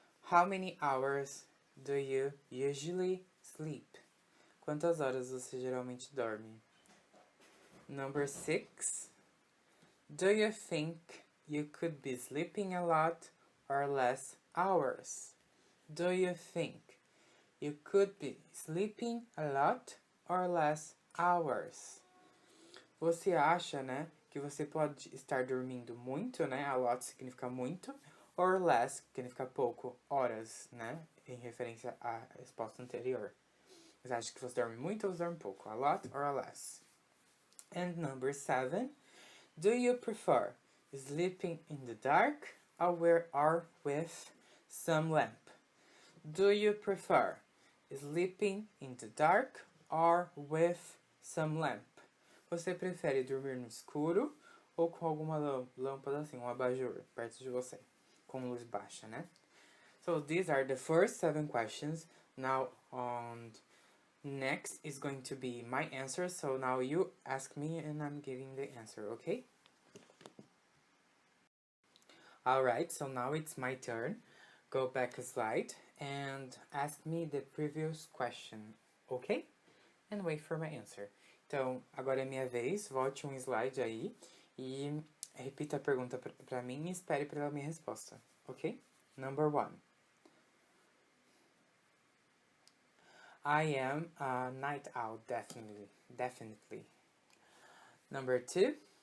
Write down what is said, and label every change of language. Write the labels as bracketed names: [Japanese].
[English] How many hours do you usually sleep? [Portuguese] Quantas horas você geralmente dorme? [English] Number 6. Do you think you could be sleeping a lot or less hours? Do you think you could be sleeping a lot or less hours? [Portuguese] Você acha, né, que você pode estar dormindo muito, né? A lot significa muito, or less significa pouco, horas, né? Em referência à resposta anterior. Você acha que você dorme muito ou dorme pouco? [English] A lot or a less? And number 7. Do you prefer sleeping in the dark or with some lamp? Do you prefer sleeping in the dark or with some lamp? [Portuguese] Você prefere dormir no escuro ou com alguma lâmpada assim, um abajur perto de você, com luz baixa, né? [English] So these are the first 7 questions. Now next is going to be my answer. So now you ask me and I'm giving the answer, okay? Alright, so now it's my turn. Go back a slide and ask me the previous question, okay? And wait for my answer. [Portuguese] Então, agora é minha vez. Volte um slide aí e repita a pergunta pra mim e espere pela minha resposta, ok? [English] Number 1. I am a night owl, definitely. Number 2.